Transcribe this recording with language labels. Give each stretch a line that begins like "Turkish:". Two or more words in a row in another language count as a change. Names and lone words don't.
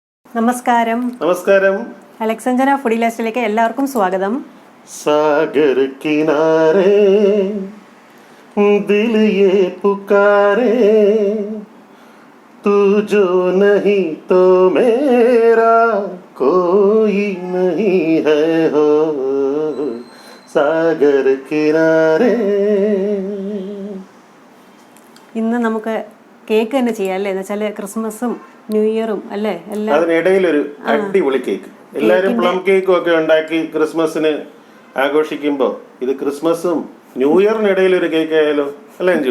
Malayalam: നമസ്കാരം. നമസ്കാരം. AlexAnjana Foodie എല്ലാവർക്കും സ്വാഗതം.
Hindi: सागर किनारे दिल ये पुकारे तू जो नहीं तो मेरा कोई नहीं है हो सागर किनारे.
Malayalam: ഇന്ന് നമുക്ക് കേക്ക് തന്നെ ചെയ്യാം അല്ലേ? എന്ന് വെച്ചാൽ ക്രിസ്മസും ന്യൂ ഇയറും അല്ലേ എല്ലാം അതിനിടയിലൊരു അടിപൊളി കേക്ക്. എല്ലാവരും പ്ലം കേക്കും ഒക്കെ ഉണ്ടാക്കി ക്രിസ്മസിന് ആഘോഷിക്കുമ്പോൾ ഇത് ക്രിസ്മസും ന്യൂ ഇയറിനിടയിൽ ഒരു കേക്ക് ആയാലോ അല്ലേ അഞ്ജു?